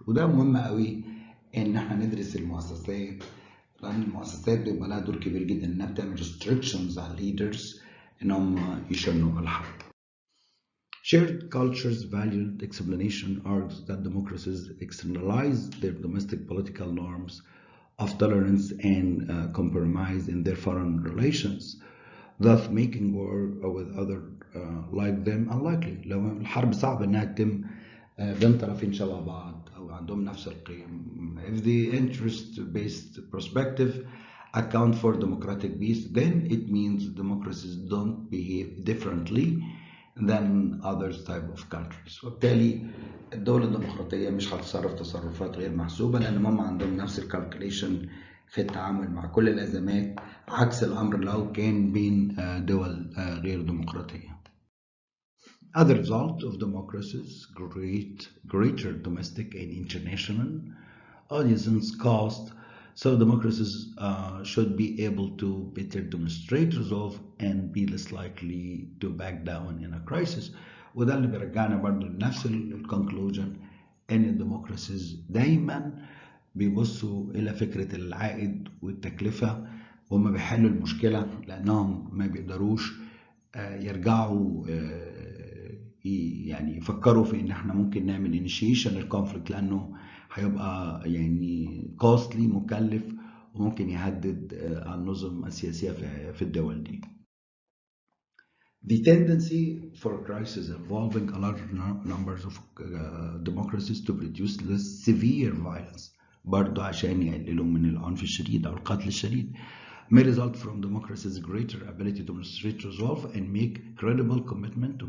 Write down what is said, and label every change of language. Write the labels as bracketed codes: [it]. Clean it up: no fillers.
[ar] وده مهم قوي ان احنا ندرس المؤسسات، لان المؤسسات بيبقى لها دور كبير جدا انها بتعمل restrictions على leaders انهم يشنوا الحرب. [en] Shared cultures valued explanation argues that democracies externalize their domestic political norms of tolerance and compromise in their foreign relations, thus making war with others like them unlikely. [ar] لو الحرب صعب انها تتم بين طرفين شبه بعض او عندهم نفس القيم. [en] If the interest-based perspective account for democratic peace, then it means democracies don't behave differently than other type of countries. [ar] وبالتالي الدولة الديمقراطية مش هتتصرف تصرفات غير محسوبة لأن هم عندهم نفس الكالكوليشن في التعامل مع كل الأزمات، عكس الأمر لو كان بين دول غير ديمقراطية. [en] As a result of democracies, greater domestic and international audiences cost, so democracies should be able to better demonstrate resolve and be less likely to back down in a crisis. [ar] وده اللي بيرجعنا برضه لنفس الكونكلوجن ان الديمقراسيز دايما بيبصوا الى فكره العائد والتكلفه وهم بيحلوا المشكله، لانهم ما بيقدروش يرجعوا يعني يفكروا في ان احنا ممكن نعمل انيشيشن الكونفليكت، لانه هيبقى يعني كوستلي مكلف وممكن يهدد النظم السياسيه في الدول دي. [en] The tendency for crisis involving a large numbers of democracies to produce less severe violence [ar] برضو عشان يقللوا من العنف الشديد أو القتل الشديد [en] may result from democracies' greater ability to demonstrate resolve and make credible commitment.